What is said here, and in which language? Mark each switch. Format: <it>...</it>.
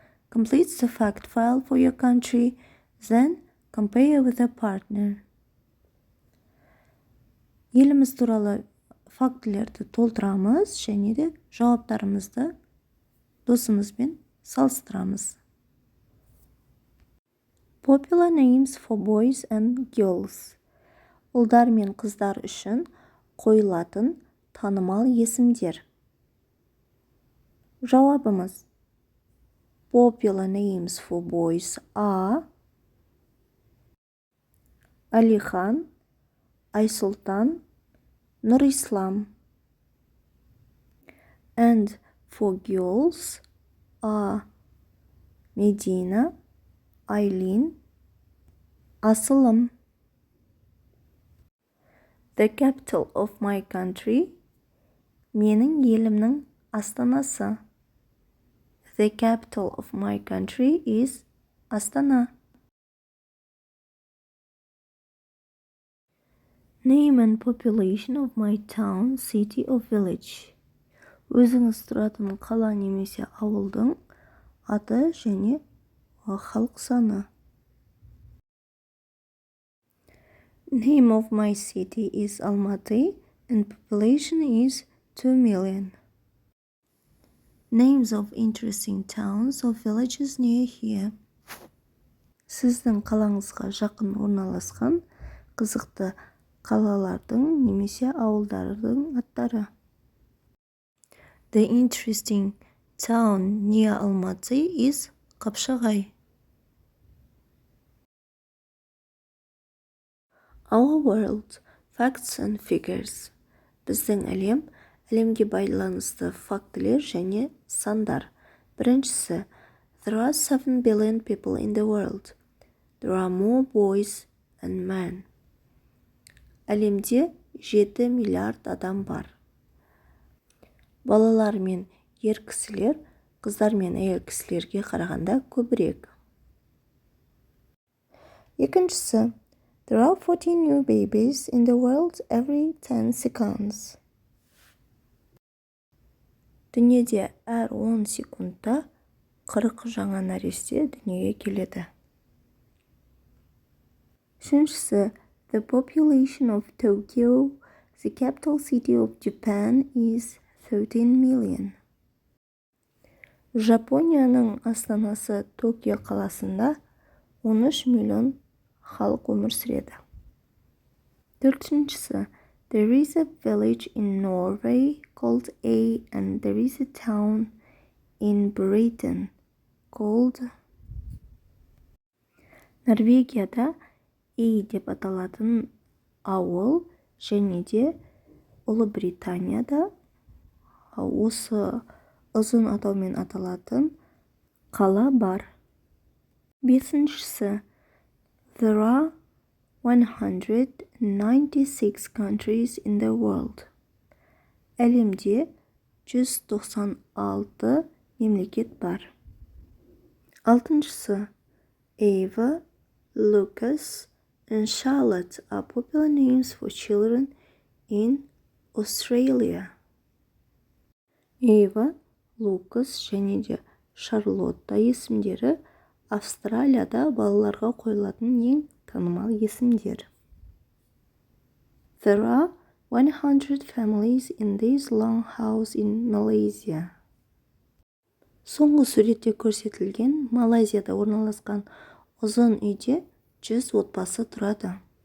<en>Complete the fact file for your country, then compare with a partner.</en> <kk>Еліміз туралы фактілерді толтырамыз, және де жауаптарымызды досымызбен салыстырамыз.</kk> <en>Popular names for boys and girls.</en> <kk>Ұлдар мен қыздар үшін қойылатын танымал есімдер. Жауабымыз.</kk> <en>Popular names for boys are Алихан, Айсұлтан, Нұрислам. And for girls are Медина, Айлин, Асылым. The capital of my country.</en> <kk>Менің елімнің астанасы.</kk> <en>The capital of my country is Астана. Name and population of my town, city or village.</en> <kk>Өзіңіз тұратын қала немесе ауылдың аты және халық саны.</kk> <en>Name of my city is Almaty and population is 2 million. Names of interesting towns or villages near here.</en> <kk>Сіздің қалаңызға жақын орналасқан қызықты қалалардың немесе ауылдардың аттары.</kk> <en>The interesting town near Almaty is Қапшағай. Our world, facts and figures.</en> <kk>Біздің әлем, әлемге байланысты фактілер және сандар. Біріншісі,</kk> <en>there are 7 billion people in the world. There are more boys than men.</en> <kk>Әлемде 7 миллиард адам бар. Балалар мен ер кісілер, қыздар мен әйел кісілерге қарағанда көбірек. Екіншісі,</kk> <en>there are 14 new babies in the world every 10 seconds.</en> <kk>Дүниеде әр 10 секундта 40 жаңа нәресте дүниеге келеді. Үшіншісі,</kk> <en>the population of Tokyo, the capital city of Japan, is 13 million.</en> <kk>Жапонияның астанасы Токио қаласында 13 миллион халық өмір сүреді. Төртіншісі,</kk> <en>there is a village in Norway called A and there is a town in Britain called.</en> <kk>Норвегияда A деп аталатын ауыл және де Ұлыбританияда осы ұзын атаумен аталатын қала бар. Бесіншісі,</kk> <en>there are 196 countries in the world.</en> <kk>Әлемде 196 мемлекет бар. Алтыншысы,</kk> <en>Ava, Lucas, and Charlotte are popular names for children in Australia.</en> <kk>Ava, Lucas және де Шарлотта есімдері Австралияда балаларға қойылатын ең танымал есімдер.</kk> <en>There are 100 families in this long house in Malaysia.</en> <kk>Соңғы суретте көрсетілген Малайзияда орналасқан ұзын үйде 100 отбасы тұрады.</kk>